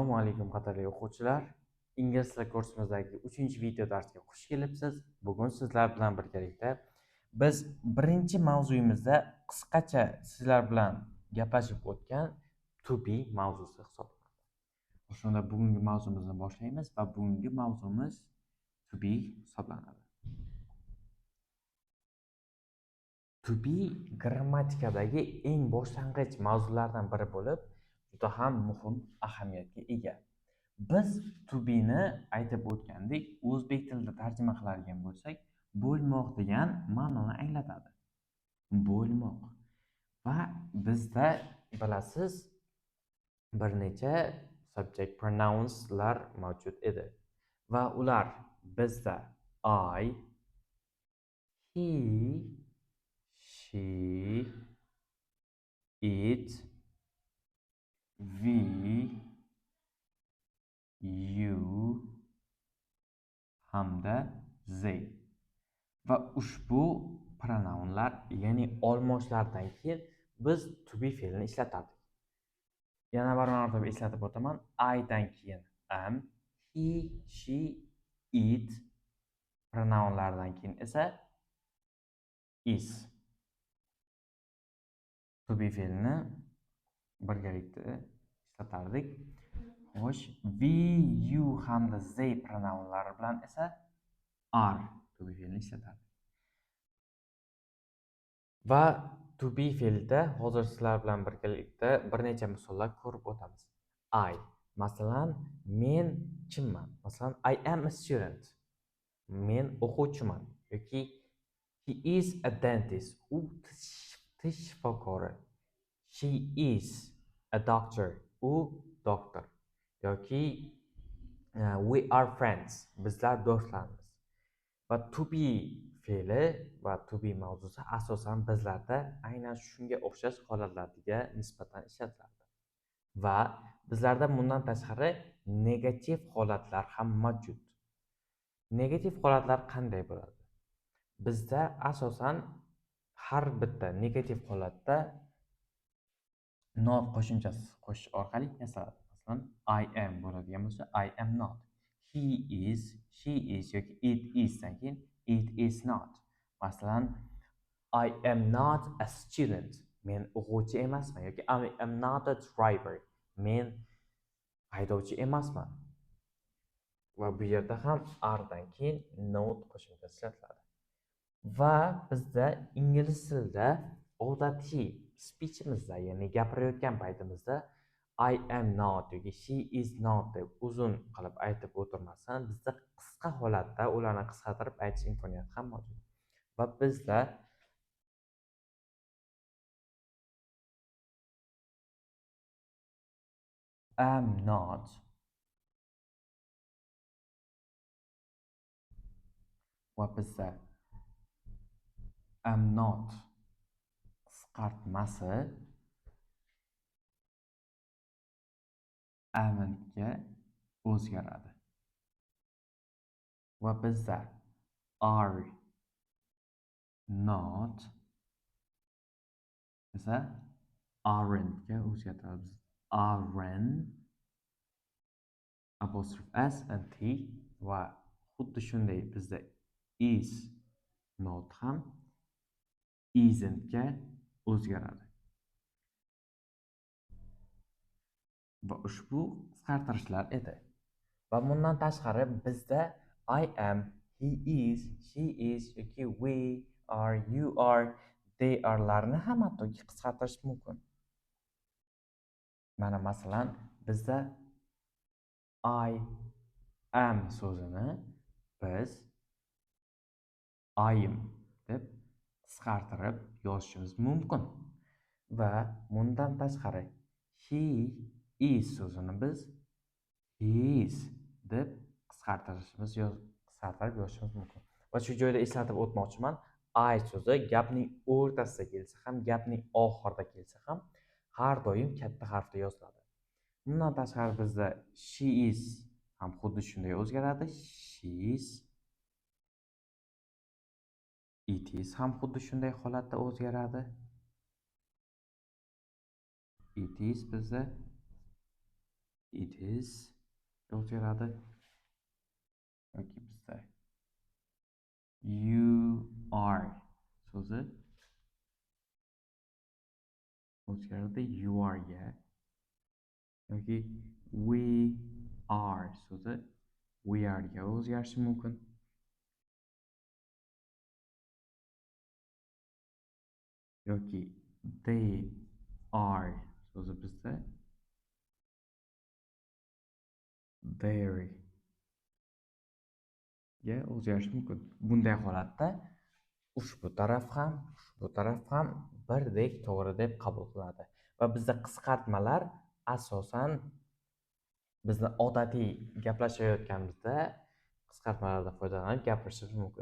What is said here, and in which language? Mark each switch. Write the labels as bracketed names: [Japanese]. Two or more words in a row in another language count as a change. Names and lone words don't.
[Uzbek] alaykum qadrli o'quvchilar. Ingliz tili kursimizdagi 3-video darsiga xush kelibsiz. Bugun sizlar bilan birgalikda biz birinchi mavzuyimizda qisqacha sizlar bilan gaplashib o'tgan [English] to be [Uzbek] mavzusi hisoblanadi. Shunda bugungi mavzumizni boshlaymiz va bugungi mavzumiz [English] to be [Uzbek] hisoblanadi. [English] To be [Uzbek] grammatikadagi eng boshlang'ich mavzulardan biri bo'lib, juda ham muhim ahamiyatga ega. Biz [English] to be [Uzbek] ni aytib o'tgandik, o'zbek tilida tarjima qiladigan bo'lsak, bo'lmoq degan ma'noni anglatadi. Bo'lmoq. Va bizda bilasiz, bir necha [English] subject pronounslar [Uzbek] mavjud edi. Va ular bizda [English] I, he, she, it, we, you hamda they. [Uzbek] Va ushbu pronounlar, ya'ni olmoshlardan keyin biz [English] to be [Uzbek] fe'lini ishlatardik. Yana bir marotaba eslatib o'taman. I dan keyin am, he, she, it pronounlardan keyin esa is. [English] To be [Uzbek] fe'lini birgalikda ishlatardik. Xo'sh, [English] we, you [Uzbek] hamda they pronounlari bilan esa [English] are to be [Uzbek] fe'lini ishlatardik. Va [English] to be [Uzbek] fe'lida hozir sizlar bilan birgalikda bir necha misollar ko'rib o'tamiz. I, masalan, men kimman? Masalan, [English] I am a student. [Uzbek] Men o'quvchiman yoki [English] he is a dentist. [Uzbek] U tish shifokori. [English] She is a doctor. [Uzbek] U doktor. Yoki [English] we are friends. [Uzbek] Bizlar do'stlarmiz. Va [English] to be [Uzbek] fe'li va [English] to be [Uzbek] mavzusi asosan bizlarda aynan shunga o'xshash holatlarga nisbatan ishlatiladi. Va bizlarda bundan tashqari negativ holatlar ham mavjud. Negativ holatlar qanday bo'ladi? Bizda asosan har bitta negativ holatda not qo'shimchasi qo'shish orqali yasaladi. Masalan, [English] I am [Uzbek] bo'ladigan bo'lsa, [English] I am not. He is, she is yoki it is [Uzbek] dan keyin [English] it is not. Masalan, I am not a student. [Uzbek] Men o'quvchi emasman yoki [English] I am not a driver. [Uzbek] Men haydovchi emasman. Va bu yerda ham [English] are dan [Uzbek] keyin not qo'shimchasi ishlatiladi. Va bizda ingliz tilida odatiy speechimizda, ya'ni gapirayotgan paytimizda [English] I am not [Uzbek] yoki [English] she is not [Uzbek] deb uzun qilib aytib o'tirmasdan, bizda qisqa holatda ularni qisqartirib aytish imkoniyati ham mavjud. Va bizda [English] am not [Uzbek] va bizda [English] am not [Uzbek] qisqartmasi amga o'zgaradi. Va bizda [English] are not [Uzbek] esa aren't ga o'zgartiramiz. [English] Aren't apostrophe s and t [Uzbek] va xuddi shunday bizda [English] is not ham isn't [Uzbek] ga o'zgaradi. Va ushbu qisqartirishlar edi. Va bundan tashqari bizda [English] I am, he is, she is yoki we are, you are, they are [Uzbek] larni ham hattoki qisqartirish mumkin. Mana masalan, bizda [English] I am [Uzbek] so'zini biz [English] I am [Uzbek] deb qisqartirib yozishimiz mumkin. Va bundan tashqari [English] he is [Uzbek] so'zini biz his deb qisqartirib yozishimiz mumkin. Va shu joyda eslatib o'tmoqchiman, I so'zi gapning o'rtasida kelsa ham, gapning oxirida kelsa ham har doim katta harfda yoziladi. Bundan tashqari bizda [English] she is [Uzbek] ham xuddi shunday o'zgaradi. [English] She is, it is [Uzbek] ham xuddi shunday holatda o'zgaradi. [English] It is [Uzbek] bizda [English] it is [Uzbek] o'zgaradi yoki bizda [English] you are [Uzbek] so'zi o'zgaradi [English] you are [Uzbek] ga yoki [English] we are [Uzbek] so'zi [English] we are [Uzbek] ga o'zgarishi mumkin. Yoki [English] they are [Uzbek] so'zi bizda their ga o'zgarishi mumkin. Bunday holatda ushbu taraf ham birdek to'g'ri deb qabul qilinadi va bizda qisqartmalar asosan bizni odatiy gaplashayotganimizda qisqartmalardan foydalanib gapirishimiz mumkin.